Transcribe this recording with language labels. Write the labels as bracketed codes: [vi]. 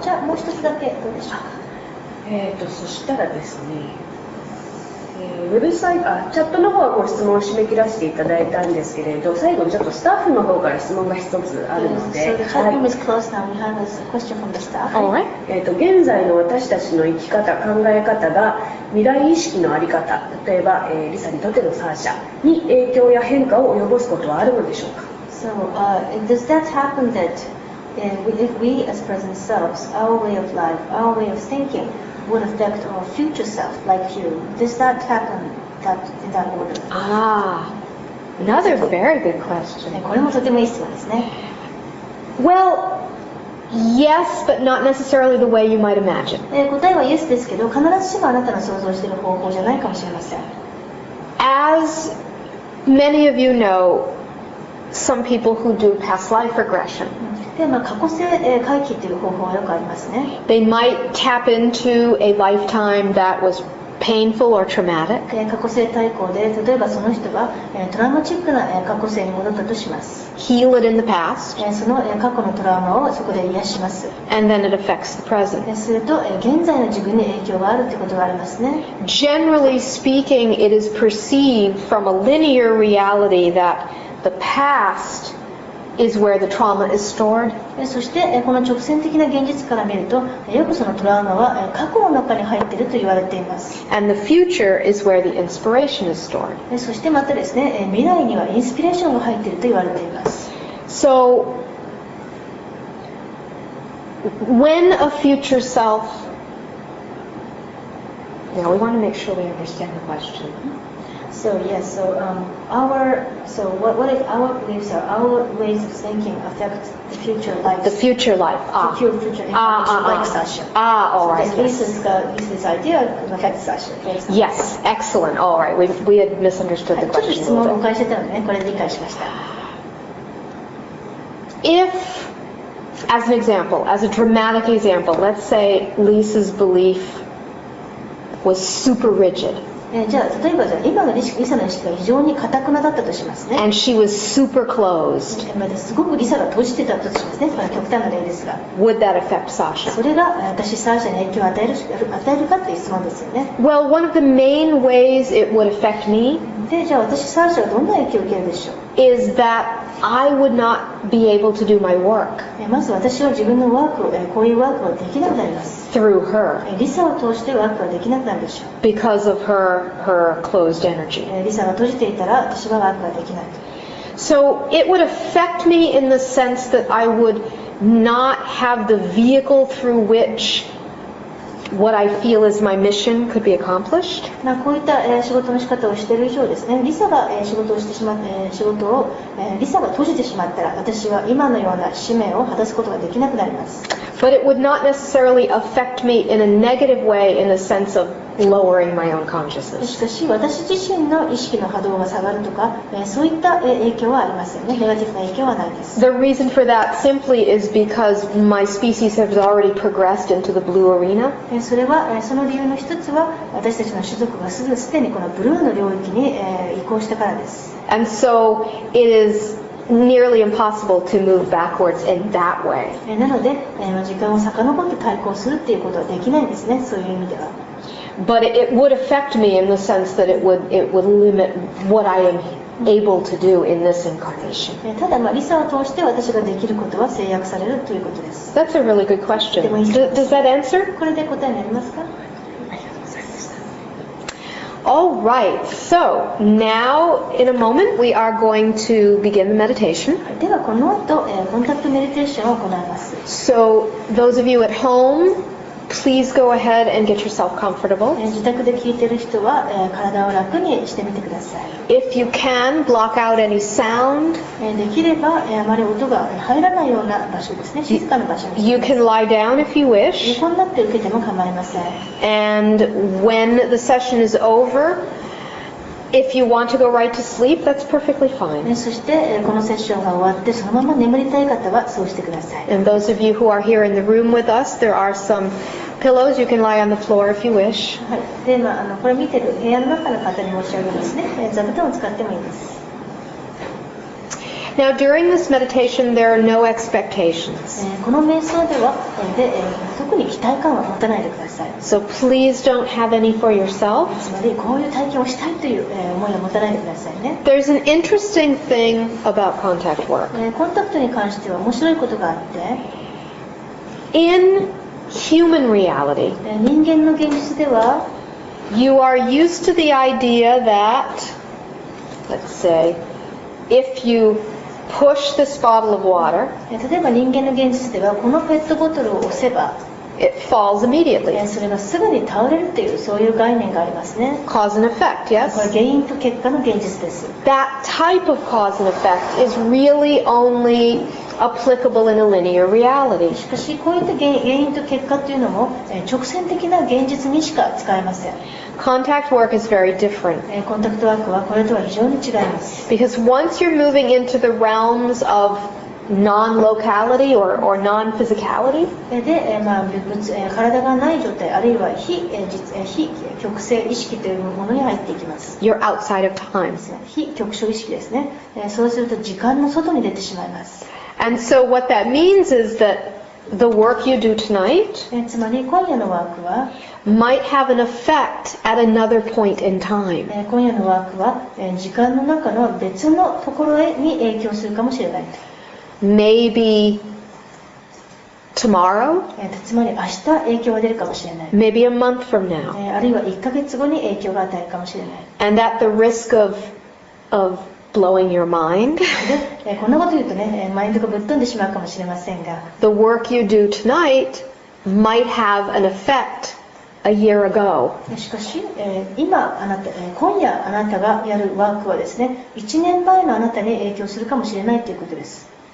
[ja] じゃあもう一つだけどうでしょうか。そしたらですね、ウェブサイト、チャットの方はご質問を締め切らせていただいたんですけれど、最後にちょっとスタッフの方から質問が一つあるので、 [en] So the chat room is closed now. We have a question from the staff. Alright. [ja] 現在の私たちの生き方、考え方が未来意識の在り方、例えば、リサにとってのサーシャに影響や変化を及ぼすことはあるのでしょうか。 [en] So does that happen that if we as present selves, our way of life, our way of thinking would affect our future self like you? Does that happen in that order? Another very good question. [ja] これもとてもいい質問ですね。 [en] Well, yes, but not necessarily the way you might imagine. [ja] 答えはイエスですけど、必ずしもあなたの想像している方法じゃないかもしれません。 [en] As many of you know, some people who do past life regression, [ja] で過去性回帰という方法はよくありますね。 [en] they might tap into a lifetime that was painful or traumatic. [ja] 過去性対抗で、例えばその人がトラウマチックな過去性に戻ったとします。 [en] Heal it in the past, [ja] その過去のトラウマをそこで癒します。 [en] and then it affects the present. [ja] すると現在の自分に影響があるということがありますね。 [en] Generally speaking, it is perceived from a linear reality that the past is where the trauma is stored. [ja] そしてこの直線的な現実から見ると、よくそのトラウマは過去の中に入っていると言われています。 [en] And the future is where the inspiration is stored. [ja] そしてまたですね、未来にはインスピレーションが入っていると言われています。 [en] So, when a future self, now we want to make sure we understand the question. So yes, what if our beliefs or our ways of thinking affect the future life? The future life. The future incarnation, like Sasha. All right. So this idea affects Sasha. Yes, excellent. All right, we had misunderstood the [ja] ちょっと [en] question [ja] 質 [en] a [ja] 問をお [en] bit. [ja] 返ししてたので、これで理解しました。 [en] If, as an example, as a dramatic example, let's say Lisa's belief was super rigid. [ja] じゃあ例えば今のリサの意識が非常に堅くなだったとしますね。 [en] And she was super closed. [ja] すごくリサが閉じてたとしますね。これは極端な例ですが。 [en] Would that affect Sasha? [ja] それが私サーシャに影響を与えるかという質問ですよね。 [en] Well, one of the main ways it would affect me [ja] で、じゃあ私サーシャはどんな影響を受けるでしょう。 [en] is that I would not be able to do my work [ja] まず私は自分のワークを、こういうワークをできなくなります。 [en] through her [ja] リサを通してワークができなくなるでしょう。 [en] because of her closed energy. [ja] リサが閉じていたら私はワークができない。 [en] So it would affect me in the sense that I would not have the vehicle through which what I feel is my mission could be accomplished. [ja] こういった仕事の仕方をしている以上ですね、リサが仕事をしてしまって仕事をリサが閉じてしまったら私は今のような使命を果たすことができなくなります。 [en] But it would not necessarily affect me in a negative way in the sense of lowering my own [ja] し [en] consciousness. [ja] かし私自身の意識の波動が下がるとかそういった影響はありませんね。ネガティブな影響はないです。 [en] The reason for that simply is because my species has already progressed into the blue arena. [ja] それはその理由の一つは私たちの種族がすでにこのブルーの領域に移行したからです。 And so it is nearly impossible to move backwards in that way. なので時間を遡って対抗するっていうことはできないんですね。そういう意味では。 [en] But it would affect me in the sense that it would limit what I am able to do in this incarnation. [ja] ただリサを通して私ができることは制約されるということです。 [en] That's a really good question. Does that answer? [ja] これで答えになりますか？ [en] All right, so now in a moment we are going to begin the meditation. [ja] ではこの後コンタクトメディテーションを行います。 [en] So those of you at home, please go ahead and get yourself comfortable. [ja] 自宅で聞いている人は体を楽にしてみてください。 [en] If you can, block out any sound. [ja] できればあまり音が入らないような場所ですね。静かな場所にして [en] You [ja] ください。 [en] can lie down if you wish. [ja] 横になって受けても構いません。 [en] And when the session is over, if you want to go right to sleep, that's perfectly fine. [ja] そしてこのセッションが終わってそのまま眠りたい方はそうしてください。 [en] And those of you who are here in the room with us, there are some pillows. You can lie on the floor if you wish. [ja] はい。でこれ見てる部屋の中の方に申し上げますね。座布団を使ってもいいです。 [en] Now, during this meditation, there are no expectations. [ja] この瞑想では、特に期待感は持たないでください。 [en] So please don't have any for yourself. [ja] つまりこういう体験をしたいという思いは持たないでくださいね。 [en] There's an interesting thing about contact work. [ja] コンタクトに関しては面白いことがあって、 [en] In human reality, [ja] 人間の現実では [en] you are used to the idea that, let's say, if you push this bottle of water, [ja] 例えば人間の現実ではこのペットボトルを押せば [en] it falls immediately. [ja] それがすぐに倒れるというそういう概念がありますね。 [en] Cause and effect, [ja] これ [en] yes? [ja] 原因と結果の現実です。 [en] That type of cause and effect is really only applicable in a linear reality. [ja] しかしこういった原因と結果というのも直線的な現実にしか使えません。 [en] Contact work is very different [ja] コンタクトワークはこれとは非常に違います。 [en] because once you're moving into the realms of non-locality or non-physicality, [ja] で、体がない状態あるいは非局性意識というものに入っていきます。 you're outside of time. 非局所意識ですね。そうすると時間の外に出てしまいます。 [en] And so what that means is that the work you do tonight [ja] つまり今夜のワークは [en] might have an effect at another point in time. [ja] 今夜のワークは時間の中の別のところに影響するかもしれない。 [en] Maybe tomorrow, [ja] つまり明日影響が出るかもしれない。 [en] maybe a month from now. [ja] あるいは1ヶ月後に影響が与えるかもしれない。 [en] And at the risk of blowing your mind, [ja] で、こんなこと言うとね、マインドがぶっ飛んでしまうかもしれませんが、 [en] the work you do tonight might have an effect a year ago. [ja] しかし、今夜あなたがやるワークはですね、1年前のあなたに影響するかもしれないということです。